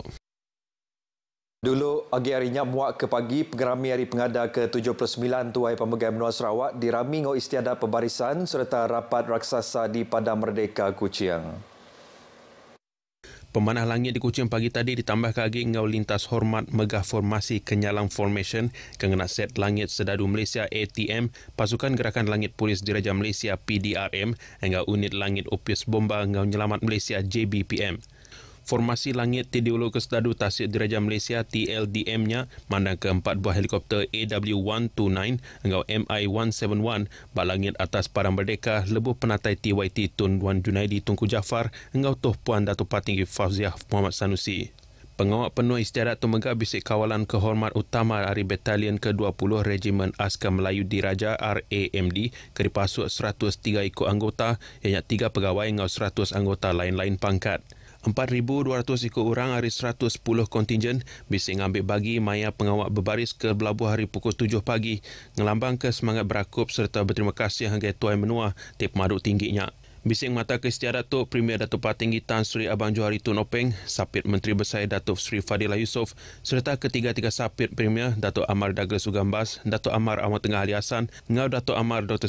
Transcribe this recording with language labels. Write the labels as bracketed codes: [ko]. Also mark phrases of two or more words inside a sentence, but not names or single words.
[iba] Dulu, agi harinya muak ke pagi, pengerami hari pengada ke-79 Tuai Pemegang Benua Sarawak dirami ngau istiadat pembarisan serta rapat raksasa di Padang Merdeka Kuching. Pemanah langit di Kuching pagi tadi ditambah lagi ngau lintas hormat megah formasi Kenyalang Formation kengena set langit sedadu Malaysia ATM, pasukan gerakan langit polis Diraja Malaysia PDRM, engau unit langit opis bomba ngau nyelamat Malaysia JBPM. Formasi langit Tidiulu Kesedadu Tasik Diraja Malaysia TLDM-nya mandang ke 4 buah helikopter AW129 engau MI171 balangit atas Padang Merdeka lebuh penatai TYT Tun Wan Junaidi Tunku Jaafar engau Tuh Puan Datuk Patinggi Fauziah Muhammad Sanusi. Pengawal penuh istiadat tu megah bisik kawalan kehormat utama dari Batalion ke-20 Regimen Askar Melayu Diraja RAMD ke dipasuk 103 ikut anggota ianya 3 pegawai engau 100 anggota lain-lain pangkat. 4,200 ikut orang hari 110 kontingen bisik ngambil bagi maya pengawal berbaris ke Belabuh hari pukul 7 pagi ngelambang ke semangat berakup serta berterima kasih hanggai Tuai Menua di pemaduk tingginya. Bising mata ke istiadat tu Premier Datuk Patinggi Tan Sri Abang Johari Tun Openg, Sapit Menteri Besar Datuk Sri Fadilah Yusof serta ketiga-tiga Sapit Premier Datuk Amar Douglas Ugambas, Datuk Amar Ahmad Tengah Ali Hassan, ngau Datuk Amar Dr.